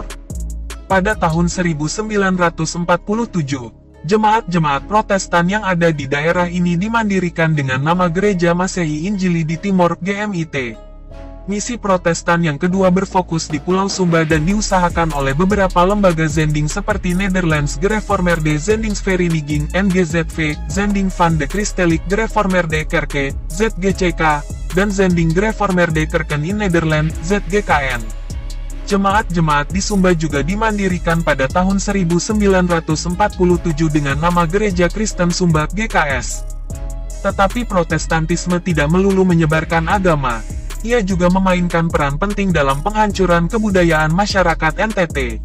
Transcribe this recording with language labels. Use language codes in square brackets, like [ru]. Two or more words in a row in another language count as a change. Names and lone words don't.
[id] Pada tahun 1947, jemaat-jemaat Protestan yang ada di daerah ini dimandirikan dengan nama Gereja Masehi Injili di Timor (GMIT). Misi Protestan yang kedua berfokus di Pulau Sumba dan diusahakan oleh beberapa lembaga zending seperti Nederlands Gereformeerde Zendingsvereniging (NGZV), Zending van de Christelijke Gereformeerde Kerke (ZGCK), dan Zending Gereformeerde Kerken in Nederland (ZGKN). Jemaat-jemaat di Sumba juga dimandirikan pada tahun 1947 dengan nama Gereja Kristen Sumba (GKS). Tetapi Protestantisme tidak melulu menyebarkan agama. Ia juga memainkan peran penting dalam penghancuran kebudayaan masyarakat NTT.